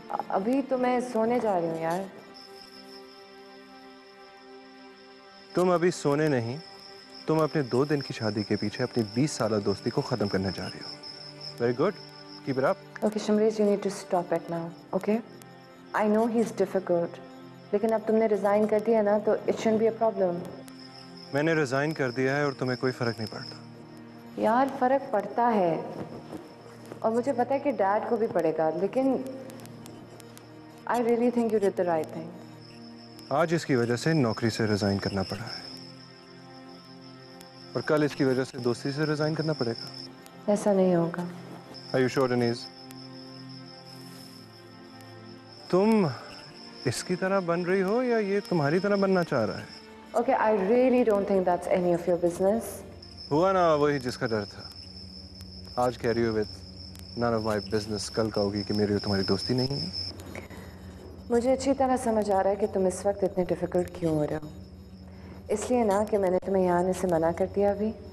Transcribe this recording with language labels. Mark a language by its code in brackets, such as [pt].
[hi] अभी तो मैं सोने जा रही हूँ यार। तुम अभी सोने नहीं, तुम अपने 2 दिन की शादी के पीछे अपनी 20 साल दोस्ती को खत्म करने जा रही हो। [en] Very good, keep it up. Okay, Shamresh, you need to stop it now, okay? I know he's difficult, [hi] लेकिन अब तुमने रिजाइन कर दिया ना तो [en] it shouldn't be a problem. [hi] मैंने रिजाइन कर दिया है और तुम्हें कोई फर्क नहीं पड़ता। यार फर्क पड़ता है और मुझे पता है कि डैड को भी पड़ेगा, लेकिन [en] I really think you did the right thing. [hi] आज इसकी वजह से नौकरी से रिजाइन करना पड़ा है और कल इसकी वजह से दोस्ती से रिजाइन करना पड़ेगा। ऐसा नहीं होगा। [en] Are you sure, Denise? [hi] तुम इसकी तरह बन रही हो या ये तुम्हारी तरह बनना चाह रहा है? [en] Okay, I really don't think that's any of your business. [hi] हुआ ना वही जिसका डर था। आज कह रही हो [en] with none of my business, [hi] कल कहोगी कि मेरी और तुम्हारी दोस्ती नहीं है। मुझे अच्छी तरह समझ आ रहा है कि तुम इस वक्त इतने डिफिकल्ट क्यों हो रहे हो। इसलिए ना कि मैंने तुम्हें यहाँ आने से मना कर दिया अभी।